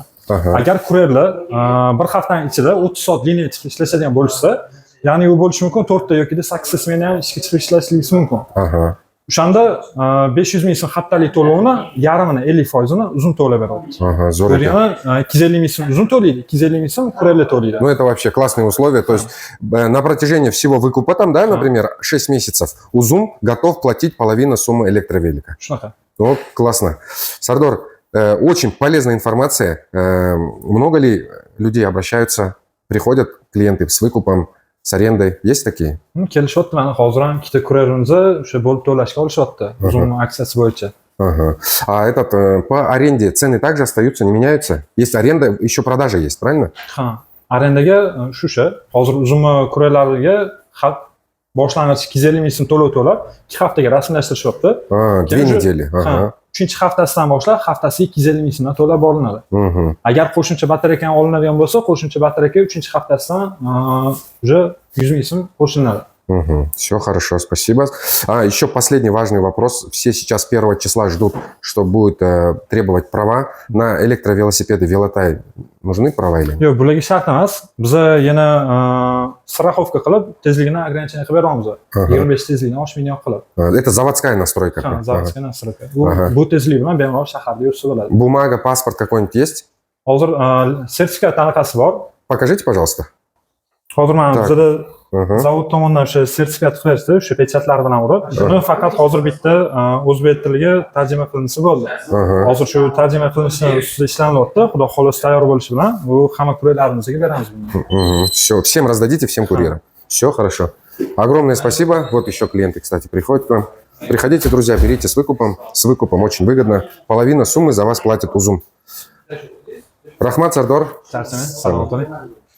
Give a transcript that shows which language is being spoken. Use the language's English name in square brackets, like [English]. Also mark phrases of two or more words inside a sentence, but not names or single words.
[Uzbek] Agar kurerlar bir haftaning ichida 30 soat liniya chiqib ishlashadigan bo'lsa, ya'ni u bo'lishi mumkin 4 ta yoki 8 smena ham ishga chiqib ishlashligi mumkin. O'shanda 500 ming so'm haftalik to'lovni yarmini 50%ni Uzum to'lab beradi. Zo'r ekan. 250 ming so'm Uzum to'laydi, 250 ming so'm kurerlar to'laydi. [Russian] Ну это вообще классные условия, то есть на протяжении всего выкупа там, да, например, 6 месяцев, Узум готов платить половину суммы электровелика. Вот классно. Сардор, очень полезная информация. Много ли людей обращаются, приходят клиенты с выкупом, с арендой? Есть такие? [Uzbek] Kelishyapti, mana hozir ham ikkita kurerimiz o'sha bo'lib to'lashga olishyapti Uzum aksiyasi bo'yicha. [Russian] А этот по аренде цены также остаются, не меняются? Есть аренда, еще продажа есть, правильно? [Uzbek] Arendaga shu hozir Uzum kurerlariga boshlang'ich 250 ming so'm to'lov to'lab 2 haftaga rasmiylashtirishyapti. [Russian] 2 недели. [Uzbek] 3-chi haftasidan boshlab haftasiga 250 ming so'mdan to'lab boriladi. Agar qo'shimcha batareyka olinadigan bo'lsa, qo'shimcha batareyka 3-chi haftasidan уже 100 ming so'm qo'shiladi. [Russian] Все хорошо, спасибо. Еще последний важный вопрос. Все сейчас 1 числа ждут, что будет требовать права на электровелосипеды Velotai. Нужны права или нет? [Uzbek] Yo'q, bularga shart emas. Biz yana страховка qilib, tezligini ограничение qilib beramiz. 25 tezlikni oshmaydigan qilib. [Russian] Это заводская настройка. Заводская настройка. [Uzbek] Bu tezlik bilan bemalol shaharda yursa bo'ladi. [Russian] Бумага, паспорт какой-нибудь есть? [Uzbek] Hozir sertifikat anaqasi bor. [Russian] Покажите, пожалуйста. [Uzbek] Hozir mana bizda zavod tomonidan o'sha sertifikat qilishdi, o'sha pechatlar bilan urib. Buni faqat hozir bitta o'zbek tiliga tarjima qilinsa bo'ldi. Hozir shu tarjima qilinishi ustida ishlanyapti. Xudo xohlasa tayyor bo'lishi bilan bu hamma kurerlarimizga beramiz buni. [Russian] Все, всем раздадите, всем курьерам. Все хорошо. Огромное спасибо. Вот еще клиенты, кстати, приходят к вам. Приходите, друзья, берите с выкупом. С выкупом очень выгодно. Половина суммы за вас платит Узум. [Uzbek] Рахмат, Сардор.